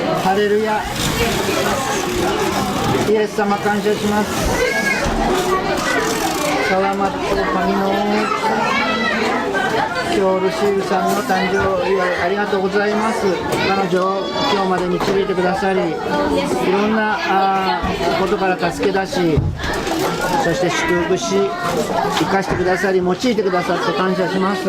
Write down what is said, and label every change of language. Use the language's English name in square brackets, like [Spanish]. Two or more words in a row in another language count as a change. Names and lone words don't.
[Japanese] ハレルヤ。イエス様感謝します。 [Filipino] Salamat po Panginoon. [Japanese] 今日ルシールさんの誕生日ありがとうございます。彼女を今日まで導いてくださり、いろんなことから助け出し、そして祝福し、生かしてくださり、用いてくださって感謝します。